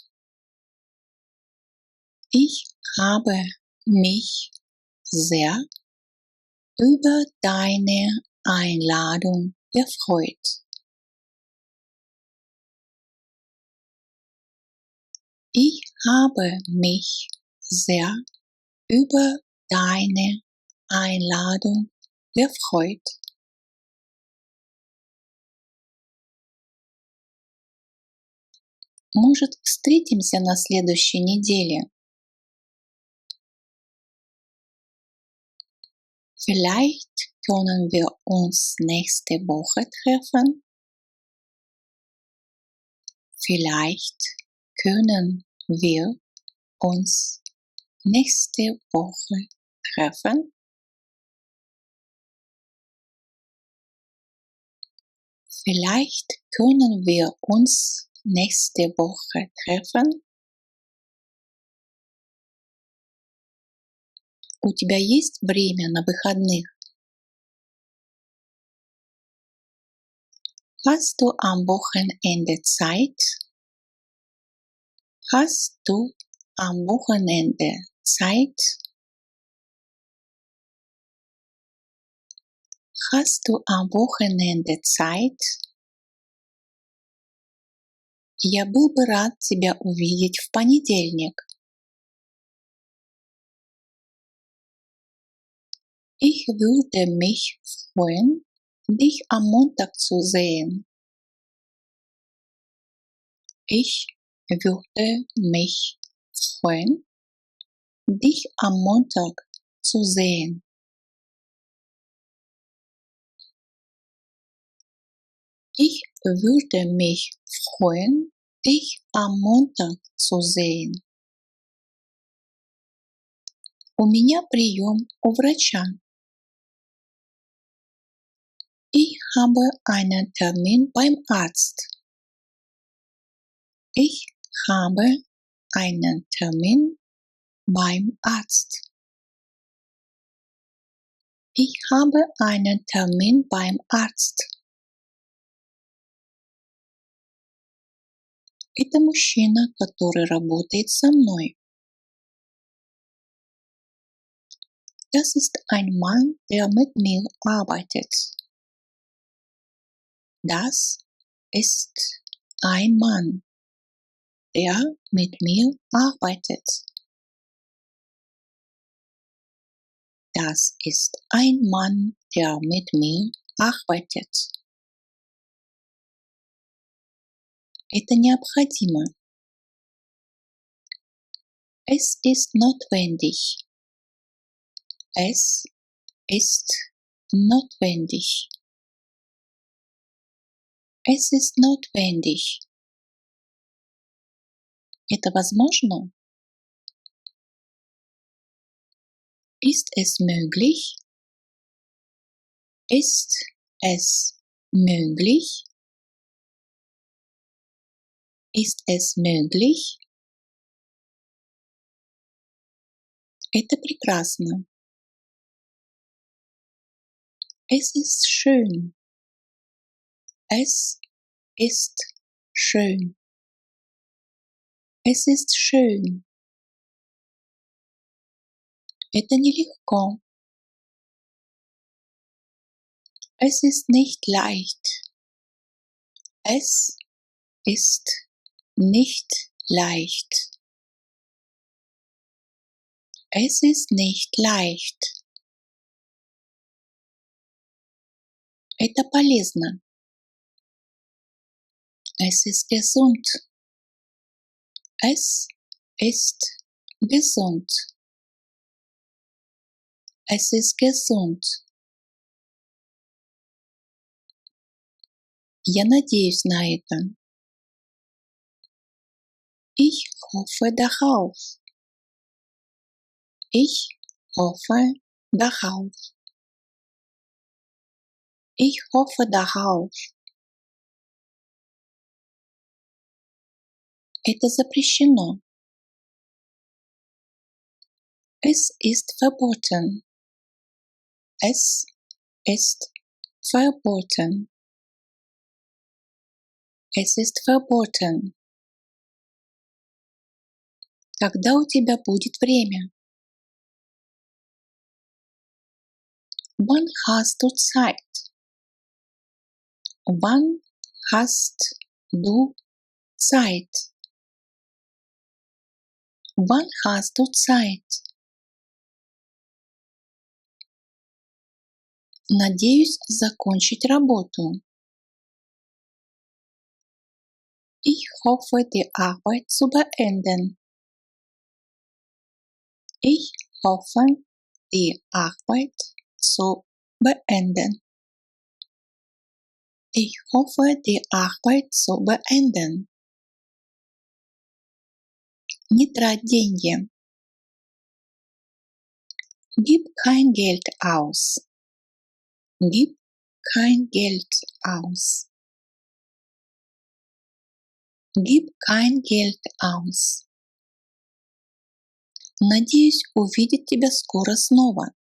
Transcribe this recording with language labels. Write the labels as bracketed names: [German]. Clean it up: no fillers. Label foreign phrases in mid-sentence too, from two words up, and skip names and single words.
[German] Ich habe mich sehr über deine Einladung gefreut. Ich habe mich sehr über deine Einladung erfreut. [Russian] Может, встретимся на следующей неделе? [German] Vielleicht können wir uns nächste Woche treffen. Vielleicht können wir uns nächste Woche treffen. Vielleicht können wir uns nächste Woche treffen. [Russian] У тебя есть время на выходных? [German] Hast du am Wochenende Zeit? Hast du am Wochenende Zeit? Hast du am Wochenende Zeit? [Russian] Я был бы рад тебя увидеть в понедельник. [German] Ich würde mich freuen, dich am Montag zu sehen. Ich würde mich freuen, dich am Montag zu sehen. Ich würde mich freuen, dich am Montag zu sehen. [Russian] У меня прием у врача. [German] Ich habe einen Termin beim Arzt. Ich habe einen Termin beim Arzt. Ich habe einen Termin beim Arzt. [Russian] Это мужчина, который работает со мной. [German] Das ist ein Mann, der mit mir arbeitet. Das ist ein Mann, der mit mir arbeitet. Das ist ein Mann, der mit mir arbeitet. [Russian] Это необходимо. [German] Es ist notwendig. Es ist notwendig. Es ist notwendig. [Russian] Это возможно? [German] Ist es möglich? Ist es möglich? Ist es möglich? [Russian] Это прекрасно. [German] Es ist schön. Es ist schön. Es ist schön. [Russian] Это нелегко. [German] Es ist nicht leicht. Es ist nicht leicht. Es ist nicht leicht. [Russian] Это полезно. [German] Es ist gesund. Es ist gesund. Es ist gesund. [Russian] Я надеюсь на это. [German] Ich hoffe darauf. Ich hoffe darauf. Ich hoffe darauf. [Russian] Это запрещено. [German] Es ist verboten. Es ist verboten. Es ist verboten. [Russian] Когда у тебя будет время? [German] Wann hast du Zeit? Wann hast du Zeit? Wann hast du Zeit? [Russian] Надеюсь закончить работу. [German] Ich hoffe, die Arbeit zu beenden. Ich hoffe, die Arbeit zu beenden. Ich hoffe, die Arbeit zu beenden. [Russian] Не трать деньги. [German] Gib kein Geld aus. Gib kein Geld aus. Gib kein Geld aus. [Russian] Надеюсь увидеть тебя скоро снова.